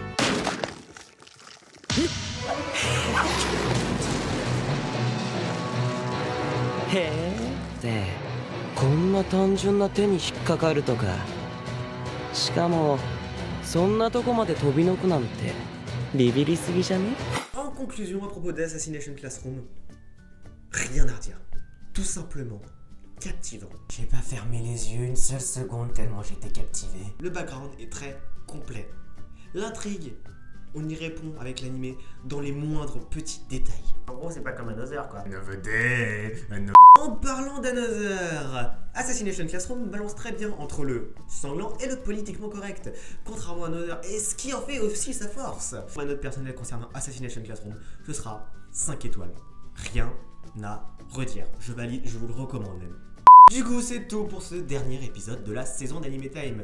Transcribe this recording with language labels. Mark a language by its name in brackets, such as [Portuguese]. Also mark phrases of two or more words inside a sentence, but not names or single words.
[Japanese] へえってこんな単純な手に引っかかるとかしかもそんなとこまで飛びのくなんてビビりすぎじゃね [French] En conclusion à propos d'Assassination Classroom, rien à redire. Tout simplement captivant. J'ai pas fermé les yeux une seule seconde tellement j'étais captivé. Le background est très complet. L'intrigue, on y répond avec l'anime dans les moindres petits détails. En gros, c'est pas comme Another quoi. [English] Another day, another... [French] En parlant d'Another, Assassination Classroom balance très bien entre le sanglant et le politiquement correct, contrairement à Another, et ce qui en fait aussi sa force. Ma note personnelle concernant Assassination Classroom, ce sera 5 étoiles. Rien à redire. Je valide, je vous le recommande même. Du coup, c'est tout pour ce dernier épisode de la saison d'Anime Time.